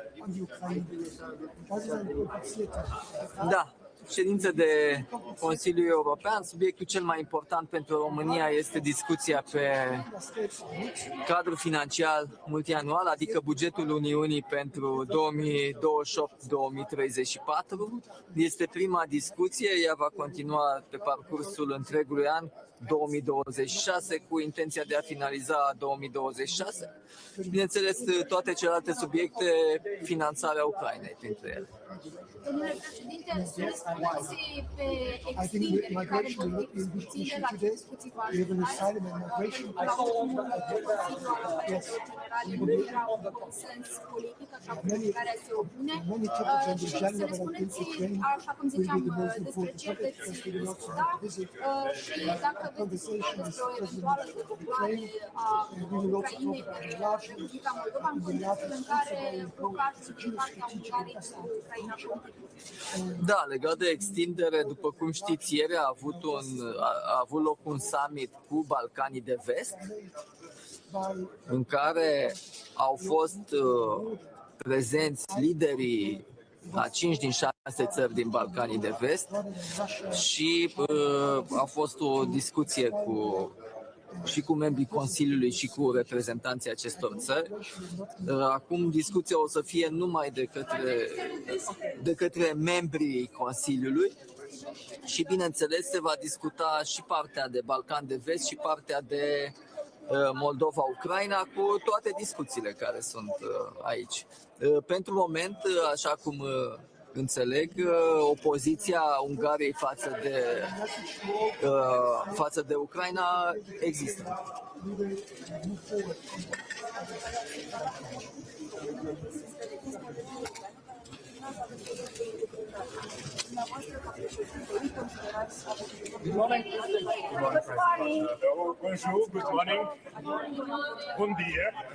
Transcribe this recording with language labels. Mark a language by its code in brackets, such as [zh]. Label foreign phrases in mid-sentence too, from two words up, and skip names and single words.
[ro] Da, ședință de Consiliul European. Subiectul cel mai important pentru România este discuția pe cadrul financiar multianual, adică bugetul Uniunii pentru 2028-2034. Este prima discuție, ea va continua pe parcursul întregului an 2026 cu intenția de a finaliza 2026. Bineînțeles, toate celelalte subiecte, finanțarea Ucrainei printre ele. Domnule președinte, Intervenții pe [en] I think [ro] extindere care [en] migration will [ro] vor [en] not be a big [ro] discuțiile [en] issue [ro] la [en] today. [ro] discuții cu [en] We have an asylum and migration Yes. [ro] Nu era un consens politic, așa cum care se opune. Și să ne spuneți, așa cum ziceam, despre ce veți discuta și dacă veți discuta despre o eventuală decuplare a Ucrainei pe Republica Moldova în contextul în care blocajul din partea Ungariei cu Ucraina continuă. Da, legat de extindere, după cum știți, ieri a avut loc un summit cu Balcanii de Vest, în care au fost prezenți liderii a 5 din 6 țări din Balcanii de Vest și a fost o discuție și cu membrii Consiliului și cu reprezentanții acestor țări. Acum discuția o să fie numai de către membrii Consiliului și, bineînțeles, se va discuta și partea de Balcan de Vest și partea de Moldova-Ucraina, cu toate discuțiile care sunt aici. Pentru moment, așa cum înțeleg, opoziția Ungariei față de Ucraina există. [en] Good morning. Bonjour, good morning. [ro] Bun dia.